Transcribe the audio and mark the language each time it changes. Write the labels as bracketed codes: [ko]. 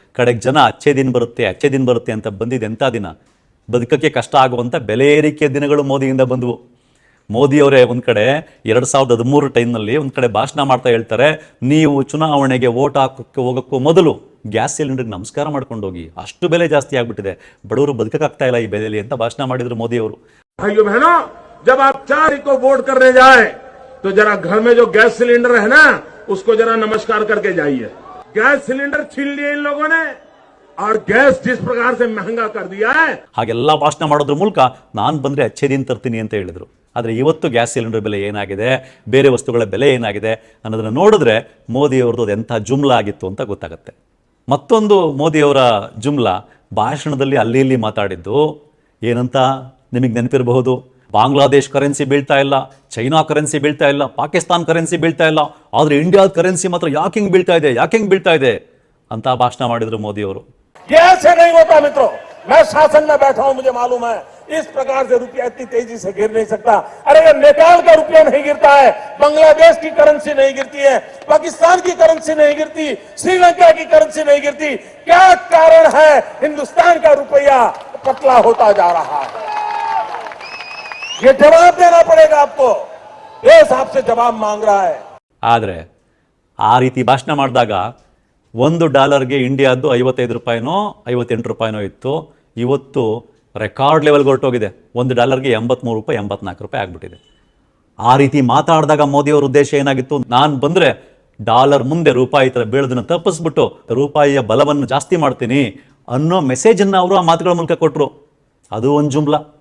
[kn] ಕಡೆಗೆ ಜನ ಅಚ್ಚೇ ದಿನ ಬರುತ್ತೆ ಅಂತ ಬಂದಿದ್ದು ಎಂಥ ದಿನ, ಬದುಕಕ್ಕೆ ಕಷ್ಟ ಆಗುವಂಥ ಬೆಲೆ ಏರಿಕೆ ದಿನಗಳು ಮೋದಿಯಿಂದ ಬಂದವು. ಮೋದಿಯವರೇ ಒಂದು ಕಡೆ 2013 ಟೈಮ್ನಲ್ಲಿ ಒಂದು ಕಡೆ ಭಾಷಣ ಮಾಡ್ತಾ ಹೇಳ್ತಾರೆ, ನೀವು ಚುನಾವಣೆಗೆ ವೋಟ್ ಹಾಕೋಕ್ಕೆ ಹೋಗೋಕ್ಕೂ ಮೊದಲು ಗ್ಯಾಸ್ ಸಿಲಿಂಡರ್ಗೆ ನಮಸ್ಕಾರ ಮಾಡ್ಕೊಂಡು ಹೋಗಿ, ಅಷ್ಟು ಬೆಲೆ ಜಾಸ್ತಿ ಆಗ್ಬಿಟ್ಟಿದೆ, ಬಡವರು ಬದುಕಕ್ಕಾಗ್ತಾ ಇಲ್ಲ ಈ ಬೆಲೆಯಲ್ಲಿ ಅಂತ ಭಾಷಣ ಮಾಡಿದ್ರು ಮೋದಿಯವರು. [hi] भाइयों बहनों, जब आप 4 को वोट करने जाए तो जरा घर में जो गैस सिलेंडर है ना, उसको जरा नमस्कार करके जाइए. गैस सिलेंडर छीन लिए इन लोगों ने और गैस जिस प्रकार से महंगा कर दिया है. [kn] ಹಾಗೆಲ್ಲ ಭಾಷಣ ಮಾಡೋದ್ರ ಮೂಲಕ ನಾನು ಬಂದರೆ ಅಚ್ಚೇ ದಿನ ತರ್ತೀನಿ ಅಂತ ಹೇಳಿದ್ರು. ಆದರೆ ಇವತ್ತು ಗ್ಯಾಸ್ ಸಿಲಿಂಡರ್ ಬೆಲೆ ಏನಾಗಿದೆ, ಬೇರೆ ವಸ್ತುಗಳ ಬೆಲೆ ಏನಾಗಿದೆ ಅನ್ನೋದನ್ನು ನೋಡಿದ್ರೆ ಮೋದಿಯವ್ರದ್ದು ಅದು ಎಂಥ ಜುಮ್ಲಾ ಆಗಿತ್ತು ಅಂತ ಗೊತ್ತಾಗುತ್ತೆ. ಮತ್ತೊಂದು ಮೋದಿಯವರ ಜುಮ್ಲಾ ಭಾಷಣದಲ್ಲಿ ಅಲ್ಲಿ ಇಲ್ಲಿ ಮಾತಾಡಿದ್ದು ಏನಂತ ನಿಮಗೆ ನೆನಪಿರಬಹುದು. ಬಾಂಗ್ಲಾದೇಶ್ ಕರೆನ್ಸಿ ಬೀಳ್ತಾ ಇಲ್ಲ, ಚೈನಾ ಕರೆನ್ಸಿ ಬೀಳ್ತಾ ಇಲ್ಲ, ಪಾಕಿಸ್ತಾನ್ ಕರೆನ್ಸಿ ಬೀಳ್ತಾ ಇಲ್ಲ, ಆದರೆ ಇಂಡಿಯಾದ ಕರೆನ್ಸಿ ಮಾತ್ರ ಯಾಕೆ ಹಿಂಗೆ ಬೀಳ್ತಾ ಇದೆ ಅಂತ ಭಾಷಣ ಮಾಡಿದ್ರು ಮೋದಿಯವರು. [hi] ये ऐसे नहीं होता मित्रों, मैं शासन में बैठा हूं, मुझे मालूम है इस प्रकार से रुपया इतनी तेजी से गिर नहीं सकता. अरे ये नेपाल का रुपया नहीं गिरता है, बांग्लादेश की करेंसी नहीं गिरती है, पाकिस्तान की करेंसी नहीं गिरती, श्रीलंका की करेंसी नहीं गिरती. क्या कारण है हिंदुस्तान का रुपया पतला होता जा रहा है? ये जवाब देना पड़ेगा आपको. देश आपसे जवाब मांग रहा है. [kn] ಆದರೆ ಆ ರೀತಿ ಭಾಷಣ ಮಾಡಿದಾಗ $1 ಇಂಡಿಯಾದ್ದು 55 ರೂಪಾಯಿನೋ 58 ರೂಪಾಯಿನೋ ಇತ್ತು. ಇವತ್ತು ರೆಕಾರ್ಡ್ ಲೆವೆಲ್ಗೆ ಹೊರಟೋಗಿದೆ. $1 83 ರೂಪಾಯಿ 84 ರೂಪಾಯಿ ಆಗ್ಬಿಟ್ಟಿದೆ. ಆ ರೀತಿ ಮಾತಾಡಿದಾಗ ಮೋದಿಯವರ ಉದ್ದೇಶ ಏನಾಗಿತ್ತು, ನಾನು ಬಂದರೆ ಡಾಲರ್ ಮುಂದೆ ರೂಪಾಯಿ ಥರ ಬೀಳೋದನ್ನು ತಪ್ಪಿಸ್ಬಿಟ್ಟು ರೂಪಾಯಿಯ ಬಲವನ್ನು ಜಾಸ್ತಿ ಮಾಡ್ತೀನಿ ಅನ್ನೋ ಮೆಸೇಜನ್ನು ಅವರು ಆ ಮಾತುಗಳ ಮೂಲಕ ಕೊಟ್ಟರು. ಅದು ಒಂದು ಜುಮ್ಲಾ.